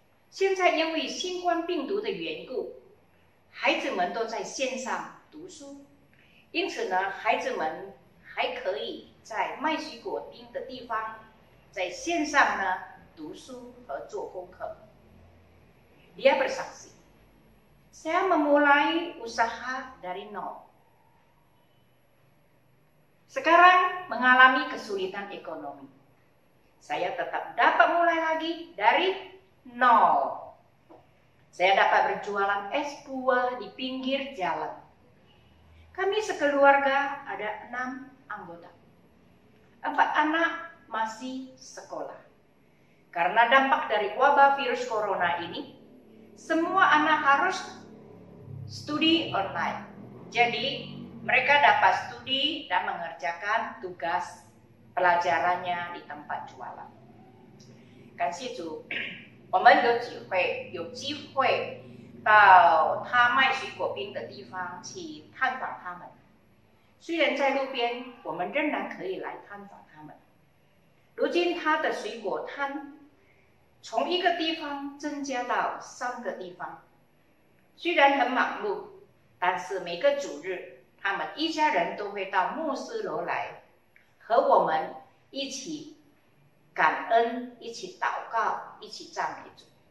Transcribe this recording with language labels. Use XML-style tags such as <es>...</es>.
<zh>现在因为新冠病毒的缘故，孩子们都在线上读书，因此呢，孩子们还可以在卖水果冰的地方在线上呢读书和做功课.</zh> <id>Dia bersaksi, saya memulai usaha dari nol. Sekarang mengalami kesulitan ekonomi. Saya tetap dapat mulai lagi dari nol. Saya dapat berjualan es buah di pinggir jalan. Kami sekeluarga ada 6 anggota. 4 anak masih sekolah. Karena dampak dari wabah virus corona ini, semua anak harus studi online. Jadi, mereka dapat studi dan mengerjakan tugas pelajarannya di tempat jualan.</id> <zh>感谢主，我们有机会到他卖水果冰的地方去探访他们。虽然在路边，我们仍然可以来探访他们。如今他的水果摊从1个地方增加到3个地方，虽然很忙碌，但是每个主日，他们一家人都会到牧师楼来，和我们一起感恩，一起祷告，一起赞美主。</zh>